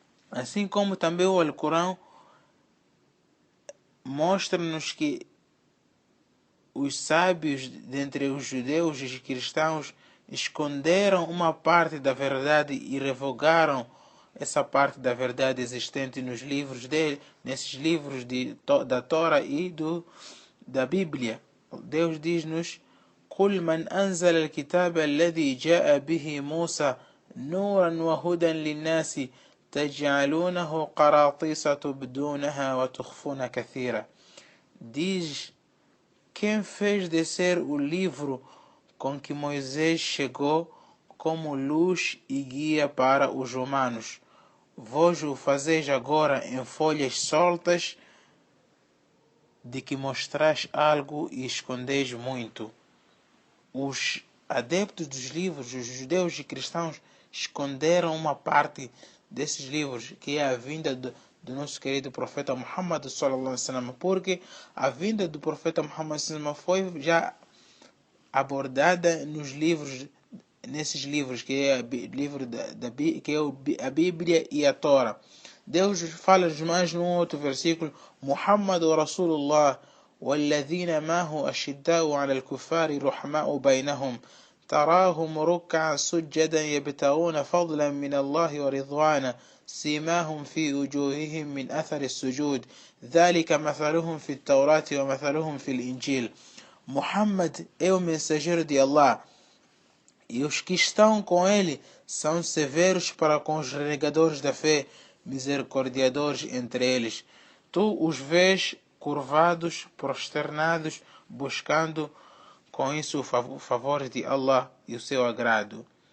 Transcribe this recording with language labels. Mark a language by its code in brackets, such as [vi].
[pt] Assim como também o Alcorão mostra-nos que os sábios dentre os judeus e os cristãos esconderam uma parte da verdade e revogaram essa parte da verdade existente nos livros dele, nesses livros da Torá e da Bíblia. Deus diz-nos: [ar] قل من أنزل الكتاب الذي جاء به موسى نورا وهدى للناس تجعلونه قراطيس تبدونها وتخفون كثيرا. [pt] Diz: quem fez descer o livro com que Moisés chegou como luz e guia para os humanos? Vós o fazeis agora em folhas soltas, de que mostrais algo e escondeis muito. Os adeptos dos livros, os judeus e cristãos, esconderam uma parte desses livros, que é a vinda do nosso querido profeta Muhammad sallallahu alaihi wasallam, porque a vinda do profeta Muhammad sallallahu alaihi wasallam foi já abordada nesses livros, que é a Bíblia e a Torá. Deus fala mais num outro versículo: [ar] Muhammad Rasulullah والذين معه أشداء على الكفار رحماء بينهم تراهم ركعا سجدا يبتغون فضلا من الله ورضوانا سيماهم في وجوههم من أثر السجود ذلك مثلهم في التوراة ومثلهم في الإنجيل. [pt] Muhammad é o mensageiro de Allah, e os que estão com ele são severos para com os renegadores da fé, misericordiadores entre eles. Tu os vês curvados, prosternados, buscando com isso o favor de Allah e o seu agrado.